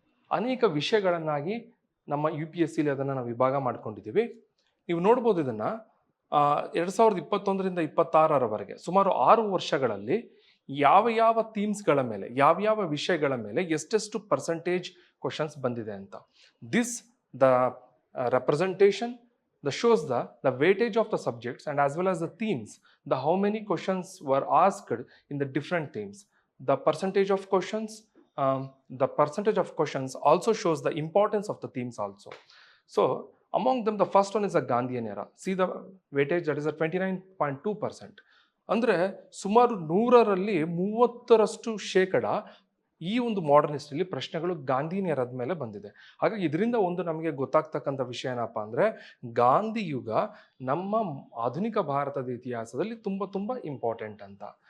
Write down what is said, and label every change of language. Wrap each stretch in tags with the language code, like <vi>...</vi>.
<kn>ಅನೇಕ ವಿಷಯಗಳನ್ನಾಗಿ ನಮ್ಮ UPSCಲಿ ಅದನ್ನು ನಾವು ವಿಭಾಗ ಮಾಡ್ಕೊಂಡಿದ್ದೀವಿ. ನೀವು ನೋಡ್ಬೋದು ಇದನ್ನು. 2021ರಿಂದ 26ರವರೆಗೆ ಸುಮಾರು 6 ವರ್ಷಗಳಲ್ಲಿ ಯಾವ ಯಾವ ಥೀಮ್ಸ್ಗಳ ಮೇಲೆ, ಯಾವ್ಯಾವ ವಿಷಯಗಳ ಮೇಲೆ ಎಷ್ಟೆಷ್ಟು ಪರ್ಸೆಂಟೇಜ್ ಕ್ವಶನ್ಸ್ ಬಂದಿದೆ ಅಂತ.</kn> <en>This the representation that shows the weightage of the subjects and as well as the themes, the how many questions were asked in the different themes. The percentage of questions, the percentage of questions also shows the importance of the themes also. So among them, the first one is the Gandhian era. See the weightage, that is a 29.2%.</en> <kn>ಅಂದರೆ ಸುಮಾರು 100ರಲ್ಲಿ 30% ಈ ಒಂದು modern ಹಿಸ್ಟ್ರಿಲಿ ಪ್ರಶ್ನೆಗಳು ಗಾಂಧಿ ನೇರದ ಮೇಲೆ ಬಂದಿದೆ. ಹಾಗಾಗಿ ಇದರಿಂದ ಒಂದು ನಮಗೆ ಗೊತ್ತಾಗ್ತಕ್ಕಂಥ ವಿಷಯ ಏನಪ್ಪ ಅಂದರೆ, ಗಾಂಧಿ ಯುಗ ನಮ್ಮ ಆಧುನಿಕ ಭಾರತದ ಇತಿಹಾಸದಲ್ಲಿ ತುಂಬ ತುಂಬ ಇಂಪಾರ್ಟೆಂಟ್ ಅಂತ.</kn>